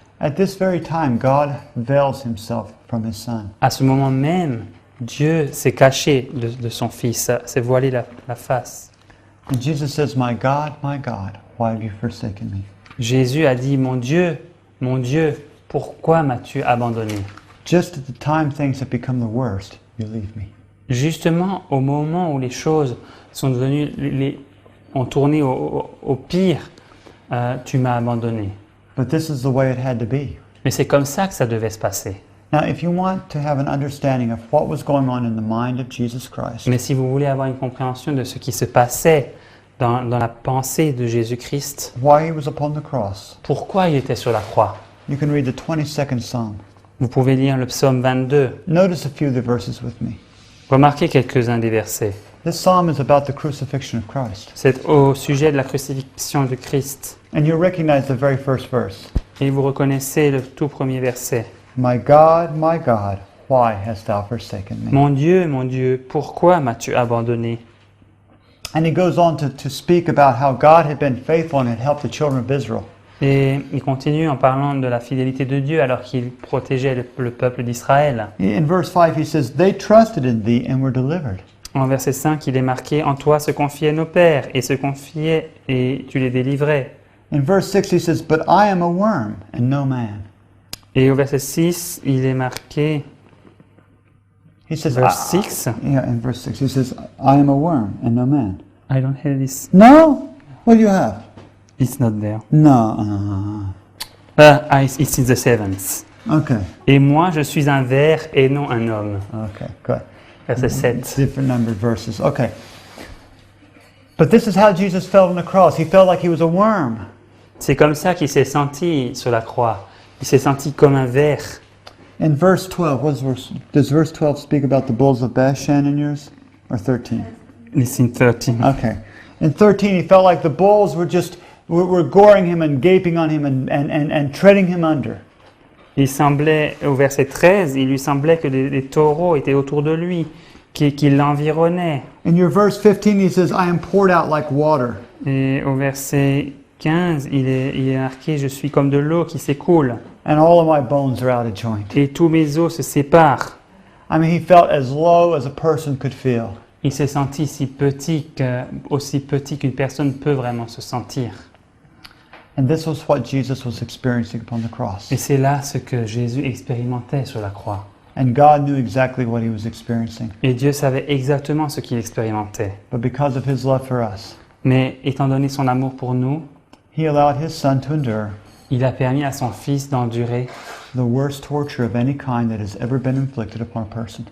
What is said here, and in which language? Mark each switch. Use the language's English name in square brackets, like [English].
[English] at this very time, God veils himself from his son. [French] à ce moment même, Dieu s'est caché de son Fils, s'est voilé la face. [English] And Jesus says, my God, why have you forsaken me? [French] Jésus a dit, mon Dieu, pourquoi m'as-tu abandonné? [English] Just at the time things have become the worst, you leave me. [French] Justement, au moment où les choses sont devenues, ont tourné au pire, tu m'as abandonné. [English] But this is the way it had to be. [French] Mais c'est comme ça que ça devait se passer. [English] Now, if you want to have an understanding of what was going on in the mind of Jesus Christ, [French] Mais si vous voulez avoir une compréhension de ce qui se passait dans la pensée de Jésus-Christ, [English] why he was upon the cross, [French] pourquoi il était sur la croix, [English] you can read the 22nd Psalm. [French] vous pouvez lire le psaume 22. [English] Notice a few of the verses with me. [French] Remarquez quelques-uns des versets. [English] This psalm is about the crucifixion of Christ. [French] C'est au sujet de la crucifixion de Christ. [English] And you recognize the very first verse. [French] Et vous reconnaissez le tout premier verset. [English] My God, why hast thou forsaken me? [French] Mon Dieu, pourquoi m'as-tu abandonné? [English] And he goes on to speak about how God had been faithful and had helped the children of Israel. [French] Et il continue en parlant de la fidélité de Dieu alors qu'il protégeait le peuple d'Israël. [English] In verse 5, he says, they trusted in thee and were delivered. [French] En verset 5, il est marqué « En toi se confiaient nos pères, et se confiaient, et tu les délivrais. [English] In verse 6, he says, but I am a worm and no man. » [French] Et au verset 6, il est marqué, [English] He says, verse 6, yeah, in verse 6, he says, I am a worm and no man. I don't have this, No? What do you have? it's not there. No. It's in the seventh. Okay. [French] Et moi, je suis un ver et non un homme. [English] Okay, good. [French] Verset 7. [English] Different numbered verses. Okay. But this is how Jesus felt on the cross. He felt like he was a worm. [French] C'est comme ça qu'il s'est senti sur la croix. Il s'est senti comme un ver. [English] In verse 12, does verse 12 speak about the bulls of Bashan in yours? Or 13? It's in 13. Okay. In 13, he felt like the bulls were goring him and gaping on him and treading him under. [French] Il semblait, au verset 13, il lui semblait que les taureaux étaient autour de lui, qui l'environnaient. [English] In your verse 15, he says, I am poured out like water. [French] Et au verset 15, il est marqué, je suis comme de l'eau qui s'écoule, [English] And all of my bones are out of joint. [French] et tous mes os se séparent. [English] I mean, he felt as low as a person could feel. [French] Il s'est senti aussi petit qu'une personne peut vraiment se sentir. [English] And this was what Jesus was experiencing upon the cross. [French] Et c'est là ce que Jésus expérimentait sur la croix. [English] And God knew exactly what he was experiencing. [French] Et Dieu savait exactement ce qu'il expérimentait. [English] But because of his love for us, [French] Mais étant donné son amour pour nous, [English] he allowed his son to endure [French] il a permis à son Fils d'endurer [English] the worst torture of any kind that has ever been inflicted upon a person.